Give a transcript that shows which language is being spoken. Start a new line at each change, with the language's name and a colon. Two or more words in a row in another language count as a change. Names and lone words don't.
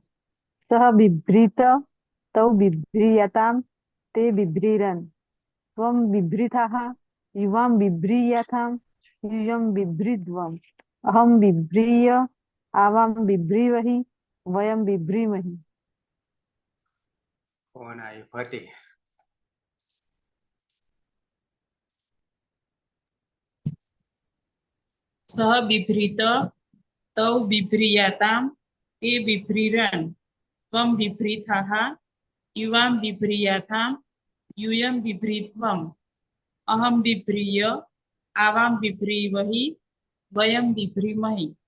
Sanskrit: सह बिभ्रीत तौ बिभ्रीयाताम ते बिभ्रीरन् त्वं बिभ्रितः युवां बिभ्रीयथां यूयं बिभ्रीध्वम् अहं बिभ्रीय आवां बिभ्रीवहि वयं बिभ्रीमहि।
Gujarati: કોણ આવ્યું? ભટ્ટી.
Sanskrit: सः बिभ्रीत तौ बिभ्रीयातां ते बिभ्रीरन् त्वं बिभ्रीथः युवां बिभ्रीयाथां यूयं बिभ्रीत्वम् अहं बिभ्रीय आवां बिभ्रीवहि वयं बिभ्रीमहि।